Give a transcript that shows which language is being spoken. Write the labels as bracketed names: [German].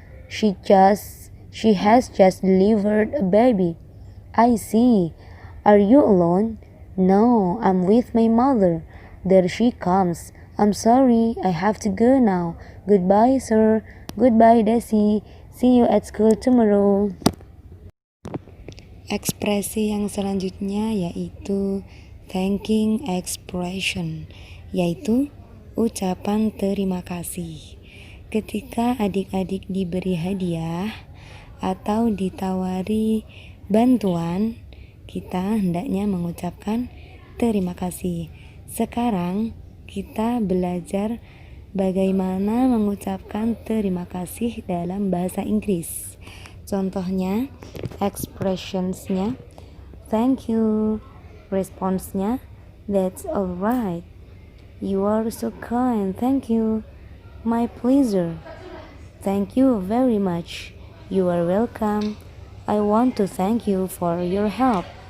[English] She has just delivered a baby. I see. Are you alone? No, I'm with my mother. There she comes. I'm sorry, I have to go now. Goodbye, sir. Goodbye, Desi. See you at school tomorrow. [Indonesian] Ekspresi yang selanjutnya yaitu thanking expression, yaitu ucapan terima kasih. Ketika adik-adik diberi hadiah atau ditawari bantuan, kita hendaknya mengucapkan terima kasih. Sekarang kita belajar bagaimana mengucapkan terima kasih dalam bahasa Inggris. Contohnya, expressionsnya, [English] thank you. [Indonesian] Responsnya, [English] that's alright. You are so kind, thank you. My pleasure. Thank you very much. You are welcome. I want to thank you for your help.